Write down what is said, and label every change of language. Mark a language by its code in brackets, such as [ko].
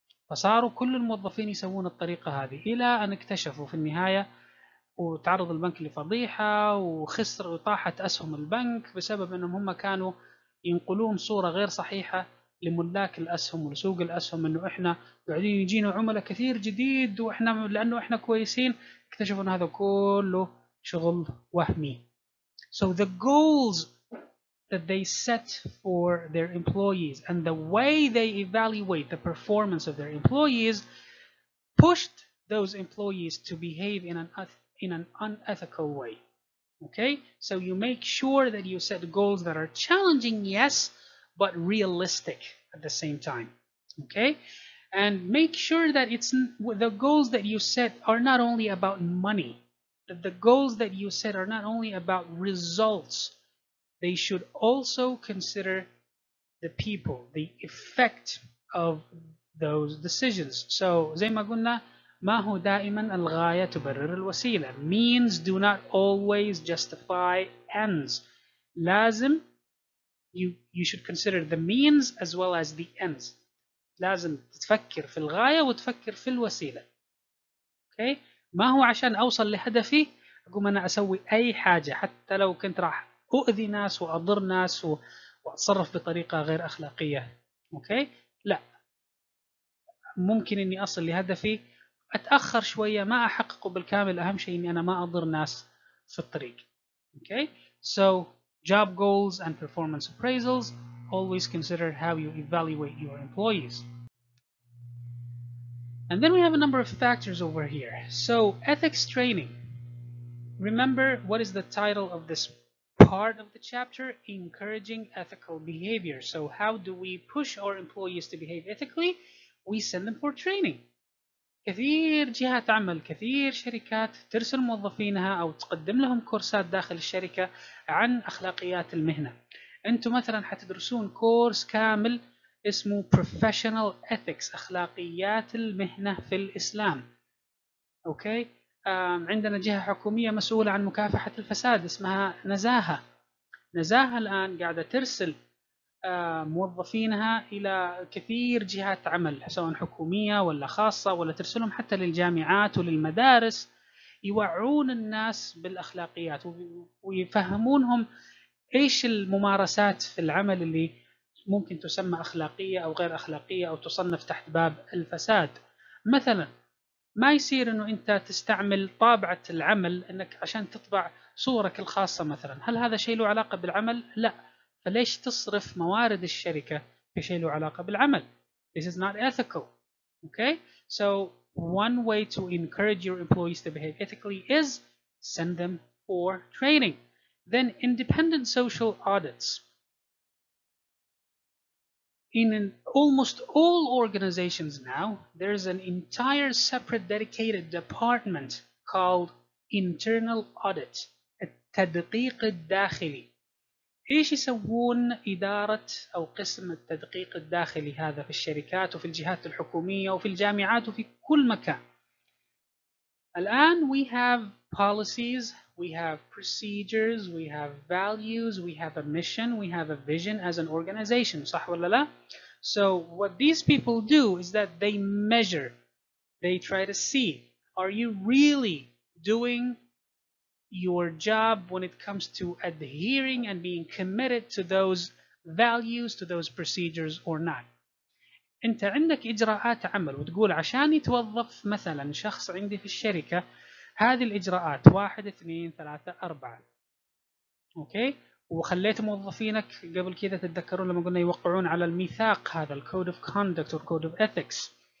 [ar] فصاروا كل الموظفين يسوون الطريقه هذه، الى ان اكتشفوا في النهايه وتعرض البنك لفضيحة وخسر وطاحت أسهم البنك بسبب أنهم هم كانوا ينقلون صورة غير صحيحة لملاك الأسهم ولسوق الأسهم، أنه إحنا قاعدين يجينا عملاء كثير جديد وإحنا لأنه إحنا كويسين. اكتشفوا أن هذا كله شغل وهمي. [en] So the goals that they set for their employees and the way they evaluate the performance of their employees pushed those employees to behave in an unethical way. Okay, so you make sure that you set goals that are challenging, yes, but realistic at the same time. Okay, and make sure that it's the goals that you set are not only about money, that the goals that you set are not only about results, they should also consider the people, the effect of those decisions. [ar] So زي ما قلنا ما هو دائما الغاية تبرر الوسيلة. [en] Means do not always justify ends. لازم you should consider the means as well as the ends. [ar] لازم تفكر في الغاية وتفكر في الوسيلة. [en] Okay? [ar] ما هو عشان أوصل لهدفي أقوم أنا أسوي أي حاجة حتى لو كنت راح أؤذي ناس وأضر ناس وأتصرف بطريقة غير أخلاقية. أوكي؟ لا، ممكن إني أصل لهدفي أتأخر شوية ما أحققه بالكامل، أهم شيء إني أنا ما أضر ناس في الطريق. [en] Okay? So job goals and performance appraisals, always consider how you evaluate your employees. And then we have a number of factors over here. So ethics training. Remember, what is the title of this part of the chapter? Encouraging ethical behavior. So how do we push our employees to behave ethically? We send them for training. [ar] كثير جهات عمل، كثير شركات ترسل موظفينها أو تقدم لهم كورسات داخل الشركة عن أخلاقيات المهنة. أنتم مثلا حتدرسون كورس كامل اسمه Professional Ethics، أخلاقيات المهنة في الإسلام. أوكي؟ عندنا جهة حكومية مسؤولة عن مكافحة الفساد اسمها نزاهة. نزاهة الآن قاعدة ترسل موظفينها إلى كثير جهات عمل سواء حكومية ولا خاصة، ولا ترسلهم حتى للجامعات وللمدارس يوعون الناس بالأخلاقيات ويفهمونهم إيش الممارسات في العمل اللي ممكن تسمى أخلاقية أو غير أخلاقية أو تصنف تحت باب الفساد. مثلا ما يصير انه انت تستعمل طابعة العمل انك عشان تطبع صورك الخاصة مثلا، هل هذا شيء له علاقة بالعمل؟ لا. فليش تصرف موارد الشركة في شيء له علاقة بالعمل؟ [en] This is not ethical. Okay? So one way to encourage your employees to behave ethically is send them for training. Then independent social audits. In almost all organizations now, there's an entire separate dedicated department called internal audit، التدقيق الداخلي. [ar] ايش يسوون إدارة أو قسم التدقيق الداخلي هذا في الشركات وفي الجهات الحكومية وفي الجامعات وفي كل مكان؟ الآن [en] we have policies, we have procedures, we have values, we have a mission, we have a vision as an organization. [ar] صح ولا لا؟ [en] So what these people do is that they measure, they try to see, are you really doing your job when it comes to adhering and being committed to those values, to those procedures or not. [ar] انت عندك اجراءات عمل وتقول عشان يتوظف مثلا شخص عندي في الشركة هذه الاجراءات 1 2 3 4. اوكي؟ وخليت موظفينك قبل كذا تتذكرون لما قلنا يوقعون على الميثاق هذا الكود اوف كوندكت او كود اوف ethics.